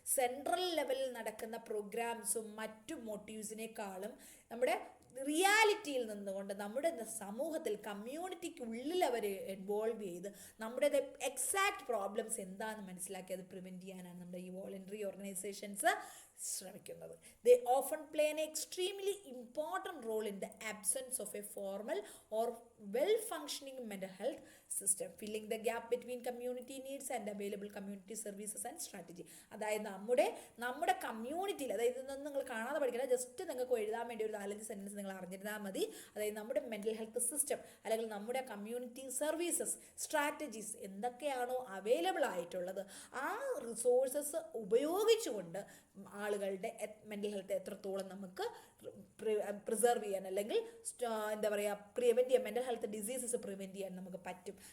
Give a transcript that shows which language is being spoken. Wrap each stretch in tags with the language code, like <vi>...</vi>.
<ml>Central ലെവലിൽ നടക്കുന്ന പ്രോഗ്രാംസും മറ്റു മോട്ടീവ്സിനേക്കാളും നമ്മുടെ റിയാലിറ്റിയിൽ നിന്നുകൊണ്ട് നമ്മുടെ സമൂഹത്തിൽ കമ്മ്യൂണിറ്റിക്കുള്ളിൽ അവർ ഇൻവോൾവ് ചെയ്ത് നമ്മുടെ എക്സാക്ട് പ്രോബ്ലംസ് എന്താണെന്ന് മനസ്സിലാക്കി അത് പ്രിവെൻറ്റ് ചെയ്യാനാണ് നമ്മുടെ ഈ വോളണ്ടറി ഓർഗനൈസേഷൻസ് ശ്രമിക്കുന്നത്.</ml> <en>They often play an extremely important role in the absence of a formal or well-functioning mental health system, filling the gap between community needs and available community services and strategy.</en> <ml>അതായത് നമ്മുടെ കമ്മ്യൂണിറ്റിയിൽ, അതായത് ഇതൊന്നും നിങ്ങൾ കാണാതെ പഠിക്കില്ല, just നിങ്ങൾക്ക് എഴുതാൻ വേണ്ടി ഒരു 4-5 സെൻറ്റൻസ് നിങ്ങൾ അറിഞ്ഞിരുന്നാൽ മതി. അതായത് നമ്മുടെ മെൻ്റൽ ഹെൽത്ത് സിസ്റ്റം അല്ലെങ്കിൽ നമ്മുടെ കമ്മ്യൂണിറ്റി സർവീസസ് സ്ട്രാറ്റജീസ് എന്തൊക്കെയാണോ അവൈലബിൾ ആയിട്ടുള്ളത് ആ റിസോഴ്സസ് ഉപയോഗിച്ചുകൊണ്ട് ആളുകളുടെ മെൻ്റൽ ഹെൽത്ത് എത്രത്തോളം നമുക്ക് പ്രിസർവ് ചെയ്യാൻ അല്ലെങ്കിൽ എന്താ പറയുക പ്രിവെൻറ്റ് ചെയ്യാൻ, മെൻ്റൽ ഹെൽത്ത് ഡിസീസസ് പ്രിവെൻറ്റ് ചെയ്യാൻ നമുക്ക് പറ്റും.</ml>